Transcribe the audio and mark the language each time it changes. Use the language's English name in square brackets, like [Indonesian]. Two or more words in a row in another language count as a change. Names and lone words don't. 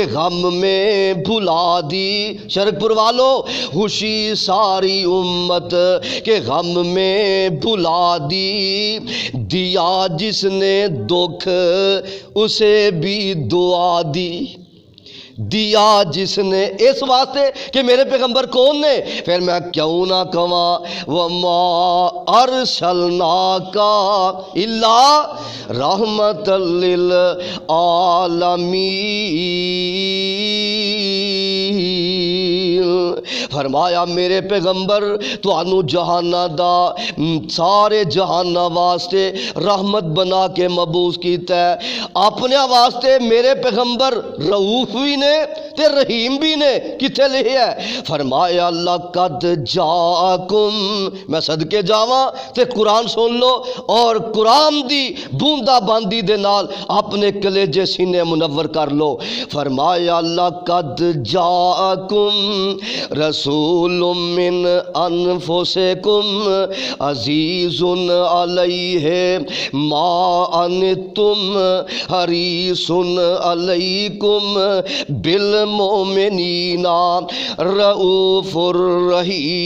[Urdu] غم میں بھلا دی شرک پور والو خوشی ساری امت کے غم میں بھلا دی دیا جس نے دکھ اسے بھی دعا دی دیا جس نے اس واسطے کہ میرے پیغمبر کون نے پھر میں کیوں نہ کہواں [Arabic] وَمَا أَرْسَلْنَاكَ إِلَّا رَحْمَةً [Punjabi] لِّلْعَالَمِينَ فرمایا میرے پیغمبر تو انو جہانہ دا سارے جہانہ واسطے رحمت بنا کے مبعوث کیتا ہے اپنے واسطے میرے پیغمبر رؤوف بھی نے نے تے رحیم بھی نے. کتھے لکھیا ہے؟ فرمایا [Arabic] لقد جاءکم. [Punjabi] میں صدقے جاواں تے قرآن سن لو اور قرآن دی بوندا باندی دے نال اپنے کلیجے سینے منور کر لو. [Arabic] فرمایا لقد جاءکم رسول من انفسکم عزیز علیہ ما انتم حریص علیکم بالمؤمنین رؤوف الرحیم.